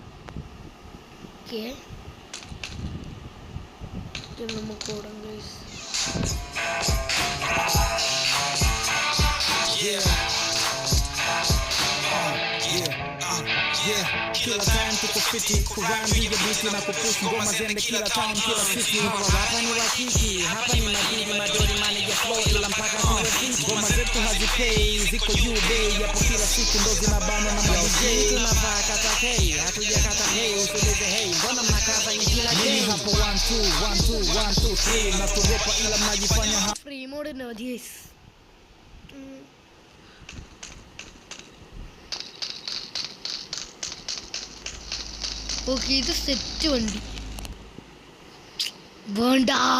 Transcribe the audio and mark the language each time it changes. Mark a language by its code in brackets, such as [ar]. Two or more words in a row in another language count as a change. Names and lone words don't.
[ml] ഓക്കെ, നമുക്ക് ഓടാം ഗൈസ്. [sw] Kila time tuko fiti kurambi ya biti na kupush ngoma zende kila town kila city. Hapa ni wakiki, hapa ni madini madori [en] manager flow [sw] ila mpaka kwa city. Ngoma zetu hazipei, ziko juu bei yapo kila siku ndo zinabana na madj. Tunavaa kata hey, hatuja kata hey, usiulize hey, mbona mnakaza ni kila day. Mimi hapo 1 2 1 2 1 2 3 na kuropa ila mnajifanya [en] free mode no this. [ml] ഓക്കെ ഇത് സെറ്റ് വണ്ടി വേണ്ട